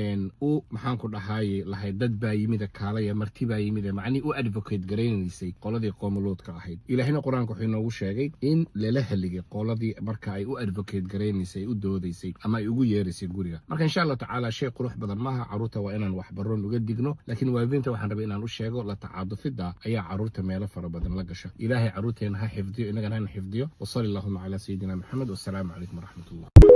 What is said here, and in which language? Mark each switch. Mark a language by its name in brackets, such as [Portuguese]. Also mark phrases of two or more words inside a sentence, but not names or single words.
[Somali] u maxaan ku dhahaayay lahayd dad baa yimid kaalaya marti baa yimid macni u advocate gareynaysay qoladii qoomuluudka ahayd ilaahina quraanka wuxuu inoogu sheegay in lala haligay qoladii marka ay u advocate gareynaysay u doodaysay ama ay ugu yeeraysay guriga marka [Arabic] إن شاء الله تعالى [Somali] shay qurux badan maaha caruurta waa inaan wax baroon uga digno laakiin waalidiinta waxaan rabaa inaan u sheego la tacaadufida ayaa caruurta meelo fara badan la gasha ilaahay caruurteena ha xifdiyo inagana ha xifdiyo [Arabic] وصلى الله على سيدنا محمد والسلام عليكم ورحمة الله